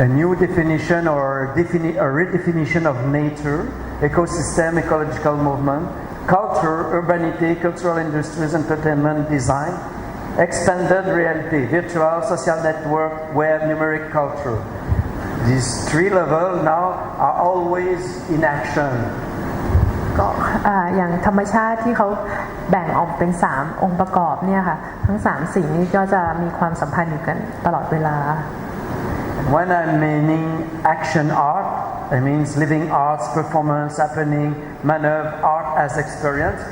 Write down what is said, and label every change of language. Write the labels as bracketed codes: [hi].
[en] A new definition or a redefinition of nature, ecosystem, ecological movement, culture, urbanity, cultural industries, entertainment, design, expanded reality, virtual, social network, web, numeric culture. These 3 levels now are always in action. [th] ก็อย่างธรรมชาติที่เขาแบ่งออกเป็น3องค์ประกอบเนี่ยค่ะทั้ง3สิ่งนี้ก็จะมีความสัมพันธ์อยู่กันตลอดเวลา [en] When I'm meaning action art, It means living arts, performance, happening, maneuver, art as experience.